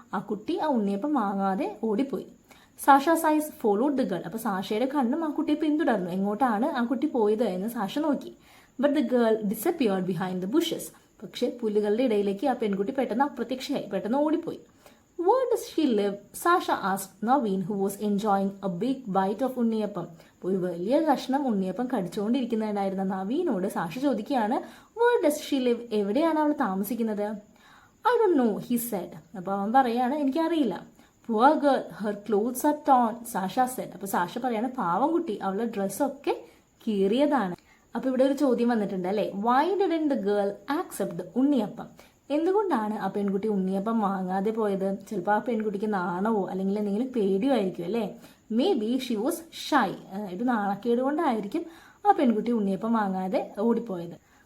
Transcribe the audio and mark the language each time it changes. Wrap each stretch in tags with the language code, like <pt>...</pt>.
<ml>ആ കുട്ടി ആ ഉണ്ണിയപ്പം വാങ്ങാതെ ഓടിപ്പോയി.</ml> <en>Sasha's eyes followed the girl.</en> <ml>അപ്പോൾ സാഷയുടെ കണ്ണും ആ കുട്ടിയെ പിന്തുടർന്നു. എങ്ങോട്ടാണ് ആ കുട്ടി പോയത് എന്ന് സാഷ നോക്കി.</ml> <en>But the girl disappeared behind the bushes.</en> <ml>പക്ഷെ പുല്ലുകളുടെ ഇടയിലേക്ക് ആ പെൺകുട്ടി പെട്ടെന്ന് അപ്രത്യക്ഷയായി, പെട്ടെന്ന് ഓടിപ്പോയി.</ml> <en>Where does she live? Sasha asked Naveen, who was enjoying a big bite of unniyappam.</en> <ml>ഒരു വലിയ കഷ്ണം ഉണ്ണിയപ്പം കടിച്ചുകൊണ്ടിരിക്കുന്നുണ്ടായിരുന്ന നവീനോട് സാഷ ചോദിക്കുകയാണ്,</ml> <en>Where does she live?</en> <ml>എവിടെയാണ് അവൾ താമസിക്കുന്നത്?</ml> <en>I don't know, he said.</en> <ml>അപ്പോൾ അവൻ പറയാണ്, എനിക്കറിയില്ല.</ml> <en>Poor girl, her clothes are torn, Sasha said.</en> <ml>അപ്പോൾ സാഷ പറയാണ്, പാവം കുട്ടി, അവളുടെ ഡ്രസ്സൊക്കെ കീറിയതാണ്. അപ്പോൾ ഇവിടെ ഒരു ചോദ്യം വന്നിട്ടുണ്ട് അല്ലേ,</ml> <en>Why didn't the girl accept the</en> <ml>ഉണ്ണിയപ്പം? എന്തുകൊണ്ടാണ് ആ പെൺകുട്ടി ഉണ്ണിയപ്പം വാങ്ങാതെ പോയത്? ചിലപ്പോൾ ആ പെൺകുട്ടിക്ക് നാണവോ അല്ലെങ്കിൽ എന്തെങ്കിലും പേടിയോ ആയിരിക്കും അല്ലേ.</ml> <en>Maybe she was shy.</en> <ml>ഒരു നാണക്കേട് കൊണ്ടായിരിക്കും ആ പെൺകുട്ടി ഉണ്ണിയപ്പം വാങ്ങാതെ ഓടിപ്പോയത്.</ml>